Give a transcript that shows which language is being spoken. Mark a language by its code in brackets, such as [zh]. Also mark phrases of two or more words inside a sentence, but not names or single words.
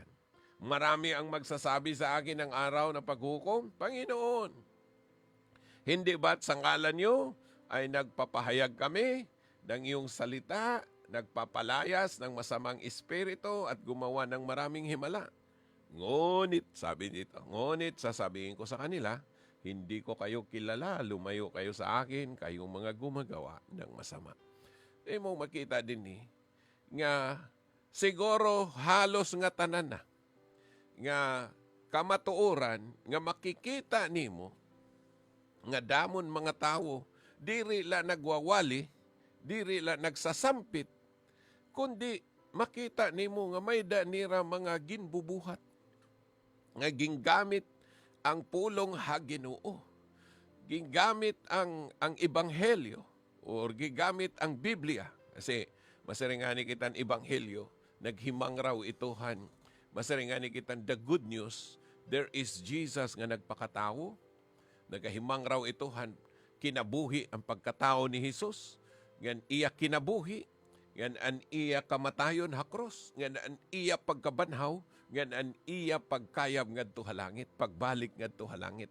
[tl] Marami ang magsasabi sa akin ng araw na paghukom, Panginoon, hindi ba't sa ngalan niyo ay nagpapahayag kami ng iyong salita, nagpapalayas ng masamang espiritu at gumawa ng maraming himala? Ngunit, sabi dito, ngunit sasabihin ko sa kanila, hindi ko kayo kilala, lumayo kayo sa akin, kayong mga gumagawa ng masama. [war] Mo makita din nga siguro halos nga tanan na, nga kamatuoran, nga makikita nimo, nga damon mga tao, diri la nagwawali, diri la nagsasampit, kundi makita nimo nga may danira mga ginbubuhat, nga gingamit ang pulong ha Ginoo, gingamit ang ebanghelyo, or gigamit ang Biblia. Kasi masaringani kitan ebanghelyo, naghimang raw itohan. Masaringani kitan [en] the good news, there is Jesus [war] nga nagpakatao, nagahimang raw itohan, kinabuhi ang pagkatao ni Jesus, ngan iya kinabuhi, ngan an iya kamatayon ha cross, ngan an iya pagkabanhaw, ngan an iya pagkayab ngadto ha langit, pagbalik ngadto ha langit.